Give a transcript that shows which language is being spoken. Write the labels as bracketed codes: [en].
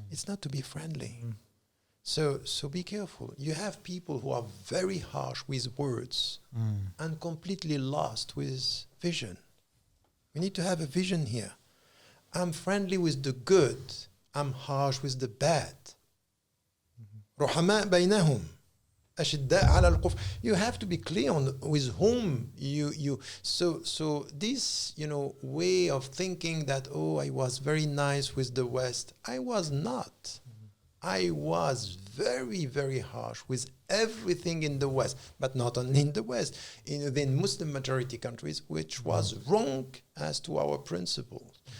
[en] It's not to be friendly. So be careful. You have people who are very harsh with words and completely lost with vision. We need to have a vision here. I'm friendly with the good. I'm harsh with the bad. [ar] رحماء بينهم أشداء على الكفر. [en] You have to be clear on with whom you. So this way of thinking that I was very nice with the West. I was not. I was very, very harsh with everything in the West, but not only in the West, in Muslim majority countries, which was wrong as to our principles.